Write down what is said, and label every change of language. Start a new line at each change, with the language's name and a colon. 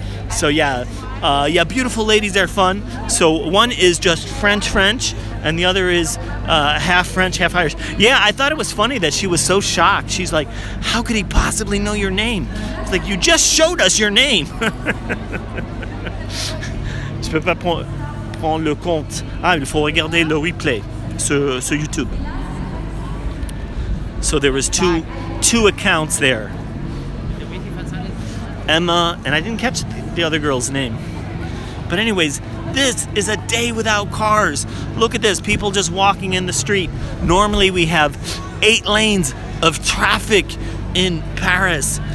English: So yeah, beautiful ladies are fun. So one is just French, and the other is half French, half Irish. Yeah, I thought it was funny that she was so shocked. She's like, "How could he possibly know your name?" It's like, you just showed us your name.
French: Je peux pas prendre le compte. Ah, il faut regarder le replay sur YouTube.
English: So there was two accounts there. Emma, and I didn't catch the other girl's name. But anyways, this is a day without cars. Look at this, people just walking in the street. Normally we have 8 lanes of traffic in Paris.